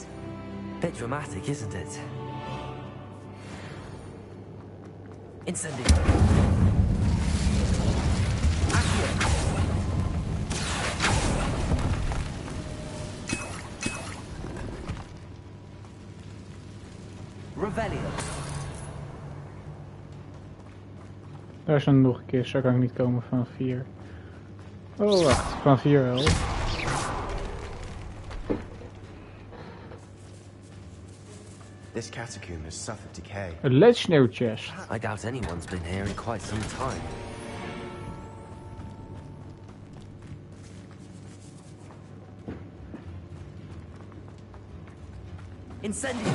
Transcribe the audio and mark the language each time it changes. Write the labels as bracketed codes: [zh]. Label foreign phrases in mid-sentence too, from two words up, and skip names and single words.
[en] Bit dramatic, isn't it? Incendio. Revelio. [nl] Daar is dan nog een keer, zo kan ik niet komen van 4. Oh wacht, van 4 wel. [en] This catacomb has suffered decay. A legendary chest. I doubt anyone's been here in quite some time. Incendio.